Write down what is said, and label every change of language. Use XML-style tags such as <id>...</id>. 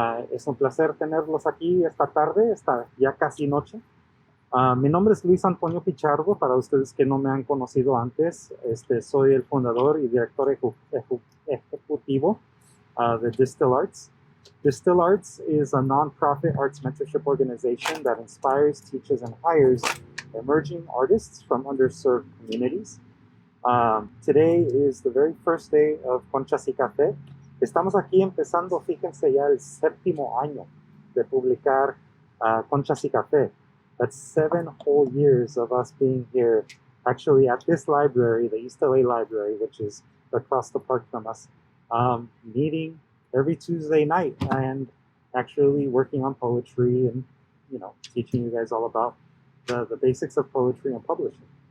<es>Es un placer tenerlos aquí esta tarde, esta ya casi noche. Mi nombre es Luis Antonio Pichardo, para ustedes que no me han conocido antes. Soy el fundador y director ejecutivo de DSTL Arts.</es> <en>DSTL Arts is a nonprofit arts mentorship organization that inspires, teaches, and hires emerging artists from underserved communities. Today is the very first day of Conchas y Café.</en> <es>Estamos aquí empezando, fíjense, ya el séptimo año de publicar Conchas y Café.</es> <en>That's 7 whole years of us being here, actually at this library, the East LA Library, which is across the park from us, meeting every Tuesday night and actually working on poetry and, teaching you guys all about the basics of poetry and publishing.</en>